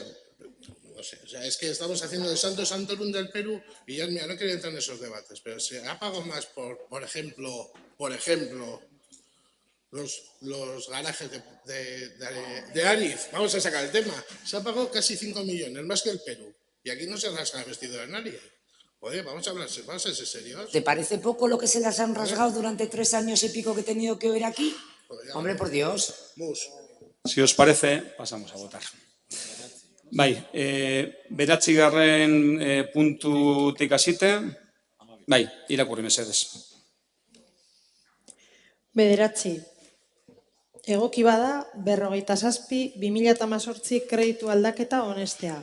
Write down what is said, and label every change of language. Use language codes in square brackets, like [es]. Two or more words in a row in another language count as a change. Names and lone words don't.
[es] No sé, o sea, es que estamos haciendo el Santo Santorum del Perú y ya, mira, no quería entrar en esos debates, pero se ha pagado más por ejemplo, los garajes de Arif, vamos a sacar el tema, se ha pagado casi 5 millones, más que el Perú, y aquí no se rasga el vestido de nadie. Oye, vamos a ser serios. ¿Te parece poco lo que se las han rasgado durante 3 años y pico que he tenido que oír aquí? Hombre, por Dios. Si os parece, pasamos a votar. [eu] Bai, beratzigarren puntutik hasite, bai, irakurri mesedez. Bederatzi. Egoki bada, 57/2018 kreditu aldaketa onestea.